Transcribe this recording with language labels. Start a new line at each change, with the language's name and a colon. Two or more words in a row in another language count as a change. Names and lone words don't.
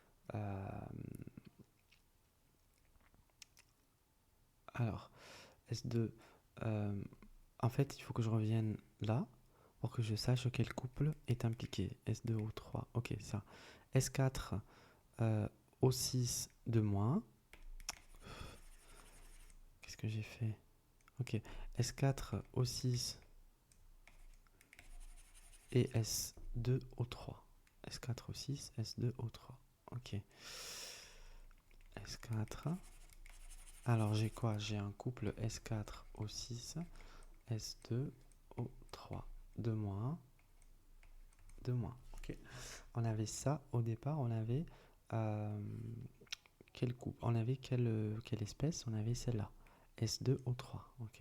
French: Alors, S2. En fait, il faut que je revienne là pour que je sache quel couple est impliqué. S2O3. Ok, ça. S4 O6 de moins. Qu'est-ce que j'ai fait? Ok. S4 O6 et S2O3. S4O6, S2O3. Ok. S4. Alors j'ai quoi? J'ai un couple S4O6, S2O3. 2 moins 2 moins. Ok. On avait ça au départ, on avait quel couple? On avait quelle espèce? On avait celle-là. S2O3. Ok.